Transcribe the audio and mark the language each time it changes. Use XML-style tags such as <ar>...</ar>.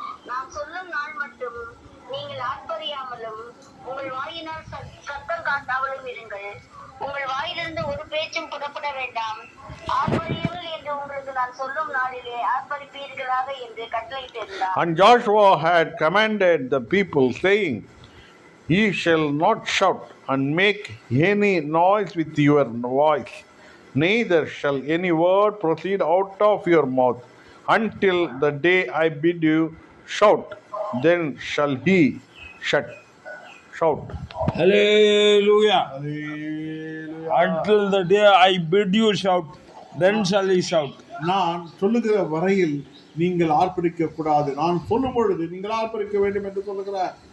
<ta>நான் சொல்லும் நாள் மட்டும் நீங்கள் ஆர்ப்பரியாமலும் உங்கள் வாயினால் சத்தம் காட்டாமலும் இருங்கள். உங்கள் வாயிலிருந்து ஒரு பேச்சும் புறப்பட வேண்டாம். ஆர்ப்பரியுங்கள் என்று உங்களுக்கு நான் சொல்லும் நாளிலே ஆர்ப்பரிப்பீர்களாக என்று கட்டளையிட்டிருந்தார்.</ta> <en>And Joshua had commanded the people, saying, Ye shall not shout and make any noise with your voice, neither shall any word proceed out of your mouth until the day I bid you shout. Then shall he shout. Hallelujah. Hallelujah. Until the day I bid you shout, then shall he shout.</en> <ta>நான் சொல்லுகிற வரையில் நீங்கள் ஆர்ப்பரிக்க கூடாது, நான் சொல்லும் பொழுது நீங்கள் ஆர்ப்பரிக்க வேண்டும் என்று சொல்லுகிறார்.</ta>